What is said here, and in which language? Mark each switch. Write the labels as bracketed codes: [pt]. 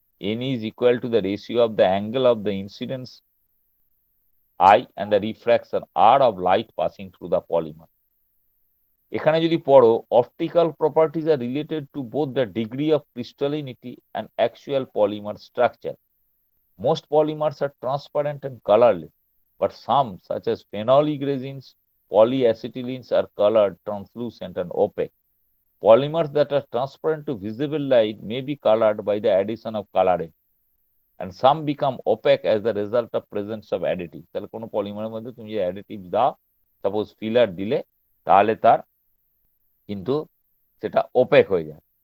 [en] N is equal to the ratio of the angle of the incidence i and the refraction r of light passing through the polymer. [bn] এখানে যদি পড়ো, [en] Optical properties are related to both the degree of crystallinity and actual polymer structure. Most polymers are transparent and colourless, but some, such as phenolic resins, polyacetylens, are colored, translucent, and opaque. Polymers that are transparent to visible light may be colored by the addition of colorant, and some become opaque as the result of presence of additives. [bn] তাহলে কোনো পলিমারের মধ্যে তুমি যে additive দাও, suppose filler দিলে, তাহলে তার কিন্তু সেটা ওপেক হয়ে যায়।